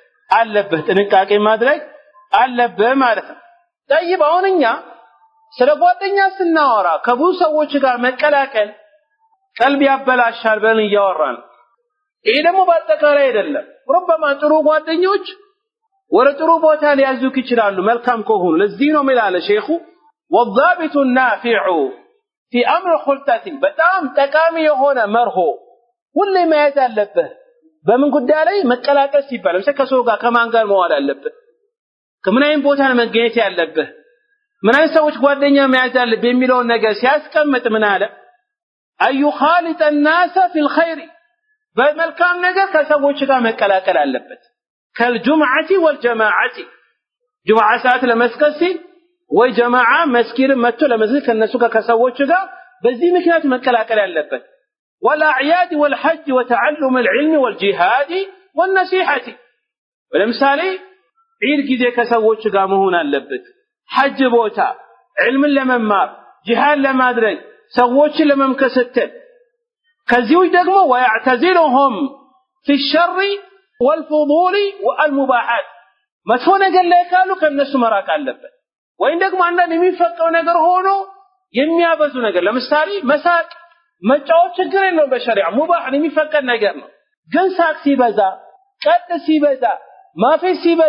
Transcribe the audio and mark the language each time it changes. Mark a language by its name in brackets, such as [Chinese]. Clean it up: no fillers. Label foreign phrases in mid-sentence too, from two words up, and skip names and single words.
[Amharic] አለብህ ማለት ነው። طيب አሁን እኛ ስለ ጓደኛ ስናወራ ከብዙ ሰዎች ጋር መቀላቀል ቀልብ ያበላሻል ብለን እያወራን ይሄ ደግሞ በአጠቃላይ አይደለም። ربما ጥሩ ጓደኞች ወደ ጥሩ ቦታ ሊያዙክ ይችላሉ መልካም ከሆኑ። ለዚህ ነው የሚላለ ሼኹ [Arabic] والضابط النافع في امر خلطتي [Amharic] በጣም ጠቃሚ የሆነ መርሆ ሁሌ መያዝ አለብህ። በምን ጉዳይ ላይ መቀላቀል ሲባል ለምሳሌ ከሰው ጋር ከማን ጋር መዋል አለብህ፣ ከምን አይነት ቦታ መገኘት ያለብህ፣ ምን አይነት ሰዎች ጓደኛ መያዝ አለብህ የሚለውን ነገር ሲያስቀምጥ ምን አለ አዩ [Arabic] خالط الناس في الخير [Amharic] በመልካም ነገር ከሰዎች ጋር መቀላቀል አለበት። [Arabic] كالجمعة والجماعة [Amharic] ጁምዓ ሰዓት ለመስገድ ሲል ወይ ጀማዓ መስጊድ መጥቶ ለመስገድ ከነሱ ጋር ከሰዎች ጋር በዚህ ምክንያት መቀላቀል ያለበት። [Arabic] والأعياد والحج وتعلم العلم والجهاد والنصيحة ولمثال عيد [Amharic] ጊዜ ከሰዎች ጋር መሆን አለበት። ሐጅ ቦታ علم ለመማር ጂሃድ ለማድረግ ሰዎችን ለመምከሰተል ከዚሁ ደግሞ [Arabic] ويعتزلهم في الشر والفضول والمباحات [Amharic] መጥፎ ነገር ላይ ካሉ ከነሱ መራቅ አለበት። ወይም ደግሞ አንዳንድ የሚፈቀው ነገር ሆኖ የሚያበዙ ነገር ለምሳሌ መሳቅ መጫወት ችግር የለውም በሸሪዓ ሙባህ የሚፈቀድ ነገር ነው። ግን ሳቅ ሲበዛ ቀጥ ሲበዛ ማፌዝ ሲበዛ